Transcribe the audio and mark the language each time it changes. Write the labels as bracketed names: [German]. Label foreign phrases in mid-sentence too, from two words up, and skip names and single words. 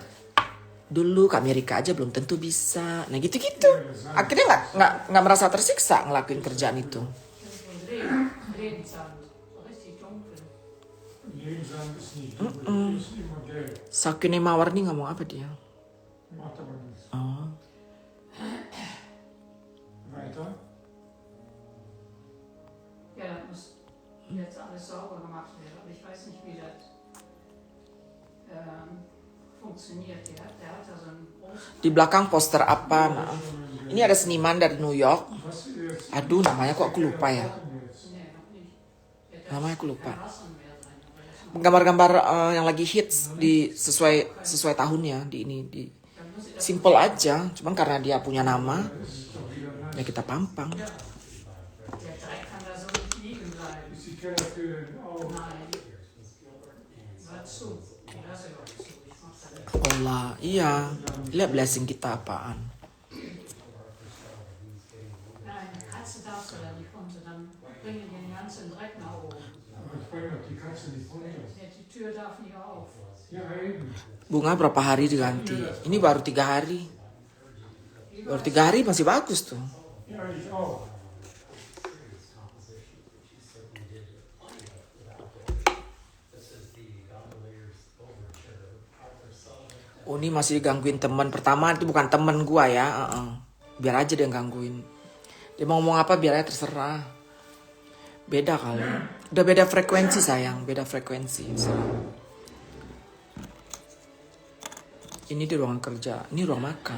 [Indonesian] Dulu ke Amerika aja belum tentu bisa. Nah gitu-gitu. Akhirnya nggak merasa tersiksa ngelakuin kerjaan itu. Sakine Mawarni ngomong apa dia? Oh. [German] Ja, das muss jetzt alles sauber gemacht werden. Aber ich weiß nicht, wie das funktioniert. Der hat da so einen großen... [Indonesian] Di belakang poster apa, maaf. Ini ada seniman dari New York. Aduh, namanya kok aku lupa ya. Namanya aku lupa. Gambar-gambar yang lagi hits di sesuai tahunnya di ini di simple aja. Cuman karena dia punya nama, ya kita pampang. [German] Der Dreck kann da so nicht liegen bleiben. Ist die Kellertür auf? Nein. War zu. Die Lasse war zu. Ich mach da nicht. [Indonesian] Allah, iya. Lihat blessing kita apaan. [German] Nein, die Katze darfst du da nicht runter. Dann bringen die den ganzen Dreck nach oben. Aber ich bringe doch die Katze nicht runter. Die Tür darf nicht auf. Ja, eben. [Indonesian] Bunga berapa hari diganti? Ini baru 3 hari. Baru 3 hari masih bagus tuh. [German] Ja, ich auch. [Indonesian] Uni masih digangguin teman. Pertama itu bukan teman gua ya. Biar aja dia gangguin. Dia mau ngomong apa biar aja terserah. Beda kali. Udah beda frekuensi sayang. Beda frekuensi. Ini di ruangan kerja. Ini ruang makan.